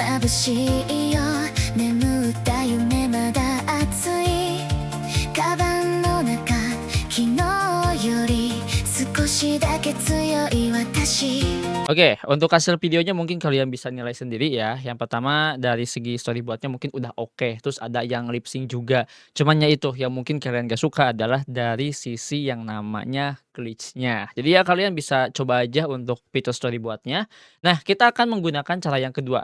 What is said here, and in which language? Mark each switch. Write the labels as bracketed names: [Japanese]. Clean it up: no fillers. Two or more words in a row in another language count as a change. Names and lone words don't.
[Japanese] しいよ眠った夢まだ熱いカバンの中昨日より少しだけ強い私 [Indonesian] Oke, untuk hasil videonya mungkin kalian bisa nilai sendiri ya. Yang pertama dari segi storyboardnya mungkin udah oke, terus ada yang [English] lip sync [Indonesian] juga. Cuman ya itu yang mungkin kalian gak suka adalah dari sisi yang namanya glitch-nya. Jadi ya kalian bisa coba aja untuk fitur storyboardnya. Nah, kita akan menggunakan cara yang kedua.